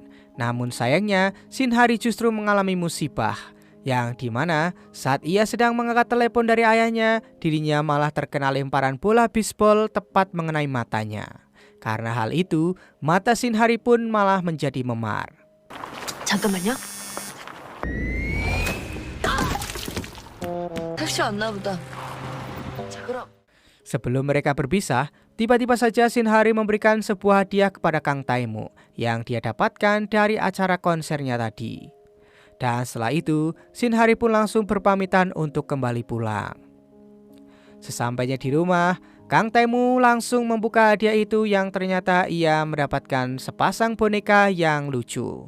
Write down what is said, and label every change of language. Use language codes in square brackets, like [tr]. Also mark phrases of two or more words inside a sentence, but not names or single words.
[id] Namun sayangnya, Shin Hari justru mengalami musibah, yang dimana saat ia sedang mengangkat telepon dari ayahnya, dirinya malah terkena lemparan bola bisbol tepat mengenai matanya. Karena hal itu, mata Shin Hari pun malah menjadi memar. [ko] 잠깐만요. 택시 왔나 보다. 자, 그럼. [id] Sebelum mereka berpisah, tiba-tiba saja Shin Hari memberikan sebuah hadiah kepada Kang Tae-mu yang dia dapatkan dari acara konsernya tadi. Dan setelah itu, Shin Hari pun langsung berpamitan untuk kembali pulang. Sesampainya di rumah, Kang Tae-mu langsung membuka hadiah itu yang ternyata ia mendapatkan sepasang boneka yang lucu.